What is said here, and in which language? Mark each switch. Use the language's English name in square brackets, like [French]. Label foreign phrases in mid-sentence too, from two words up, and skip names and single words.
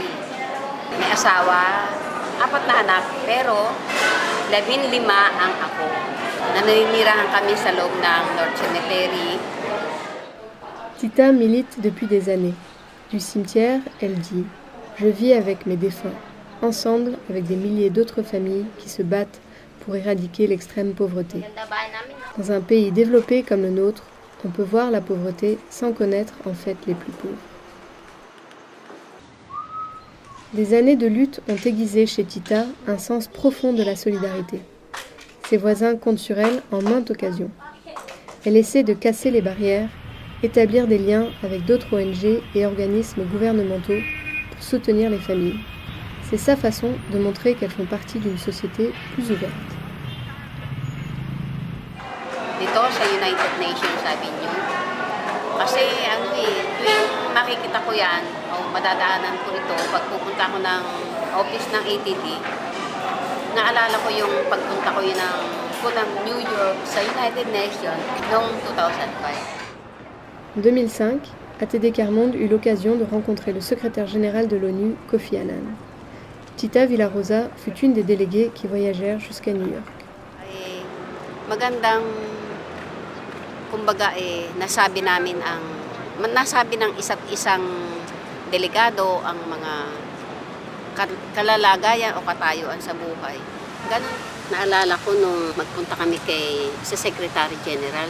[Filipino] May asawa, 4 na anak, pero 15 ang ako. Naninirahan kami sa loob ng North Cemetery. [French] Tita milite depuis des années. Du cimetière, elle dit « Je vis avec mes défunts, ensemble avec des milliers d'autres familles qui se battent pour éradiquer l'extrême pauvreté. » Dans un pays développé comme le nôtre, on peut voir la pauvreté sans connaître en fait les plus pauvres. Les années de lutte ont aiguisé chez Tita un sens profond de la solidarité. Ses voisins comptent sur elle en maintes occasions. Elle essaie de casser les barrières, établir des liens avec d'autres ONG et organismes gouvernementaux pour soutenir les familles. C'est sa façon de montrer qu'elles font partie d'une société plus ouverte. [Filipino] Dito sa United Nations, sabi niyo. Kasi tuwing makikita ko yan, o madadaanan ko ito, pag pupunta ko ng office ng ATD, naalala ko yung pagpunta ko yun ng New York sa United Nations noong 2005. [French] En 2005, ATD Quart-Monde eut l'occasion de rencontrer le secrétaire général de l'ONU, Kofi Annan. Tita Villarosa fut une des déléguées qui voyagèrent jusqu'à New York. [Filipino] Magandang, kumbaga nasabi ng isa't isang delegado ang mga kalalagayan o katayuan sa buhay. Ganun. Naalala ko nung magpunta kami sa [English] Secretary General.